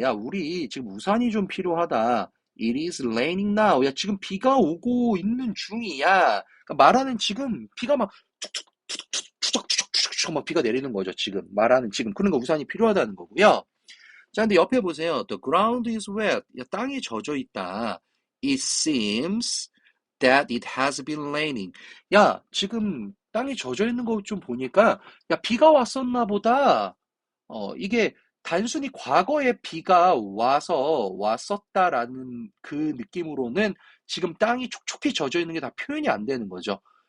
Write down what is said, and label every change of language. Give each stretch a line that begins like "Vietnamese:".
Korean: 야, 우리 지금 우산이 좀 필요하다.
English: It is raining now.
Korean: 야, 지금 비가 오고 있는 중이야. 그러니까 말하는 지금 비가 막 추적추적 막 비가 내리는 거죠. 지금 말하는 지금 그러니까 우산이 필요하다는 거고요. 자, 근데 옆에 보세요.
English: The ground is wet.
Korean: 야, 땅이 젖어 있다.
English: It seems that it has been raining.
Korean: 야, 지금 땅이 젖어 있는 거 좀 보니까 야, 비가 왔었나 보다. 이게 단순히 과거에 비가 왔었다라는 그 느낌으로는 지금 땅이 촉촉히 젖어 있는 게 다 표현이 안 되는 거죠.